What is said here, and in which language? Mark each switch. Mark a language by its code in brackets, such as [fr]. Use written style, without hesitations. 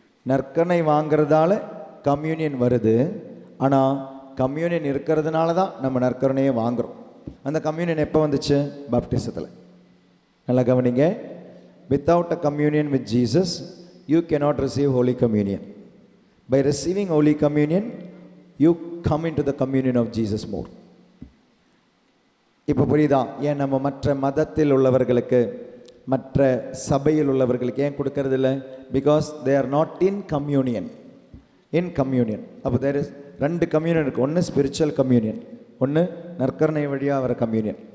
[ta] நற்கருணை வாங்கிறதால கம்யூனியன் வருது, ஆனால் கம்யூனியன் இருக்கிறதுனால தான் நம்ம நற்கருணையை வாங்குகிறோம். அந்த கம்யூனியன் எப்போ வந்துச்சு? பாப்டிசத்தில். நல்லா கவனிங்க, [en] Without a communion with Jesus you cannot receive holy communion. By receiving holy communion you come into the communion of Jesus more. [ta] இப்போ புரியுதா ஏன் நம்ம மற்ற மதத்தில் உள்ளவர்களுக்கு, மற்ற சபையில் உள்ளவர்களுக்கு ஏன் கொடுக்கறது இல்லை? [en] Because they are not in communion. In communion அப்போ there is 2 communion இருக்குது. [ta] ஒன்று ஸ்பிரிச்சுவல் கம்யூனியன், ஒன்று நற்கருணை வழியாக வர கம்யூனியன்.